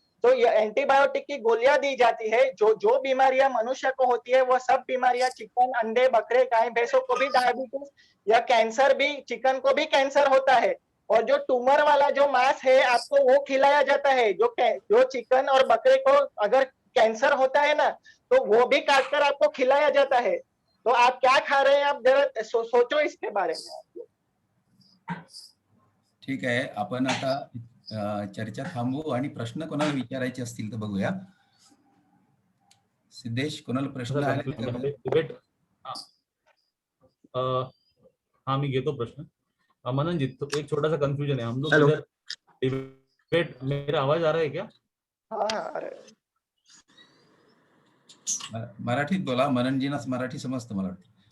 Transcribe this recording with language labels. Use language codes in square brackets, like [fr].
[hi] तो ये एंटीबायोटिक की गोलियां दी जाती है। जो बीमारियां मनुष्य को होती है वो सब बीमारियां चिकन, अंडे, बकरे, गाय, भैंसों को भी डायबिटीज या कैंसर भी, चिकन को भी कैंसर होता है। और जो ट्यूमर वाला जो मांस है आपको वो खिलाया जाता है। जो चिकन और बकरे को अगर कैंसर होता है ना तो वो भी काटकर आपको खिलाया जाता है। तो आप क्या खा रहे हैं, आप जरा सोचो इसके बारे में। [mr] ठीक आहे, आपण आता चर्चा थांबवू आणि प्रश्न कोणाला विचारायचे असतील तर बघूया. सिद्धेश, कोणाला प्रश्न आले का? [en] Debate. [hi] हाँ मैं [mr] घेतो प्रश्न. [hi] मनन जी, तो एक छोटा सा कंफ्यूजन है हम लोग इधर डिबेट. मेरा आवाज आ रहा है क्या? हाँ अरे [mr] मराठीत बोला, मननजीना मराठी समजतं मला वाटतं.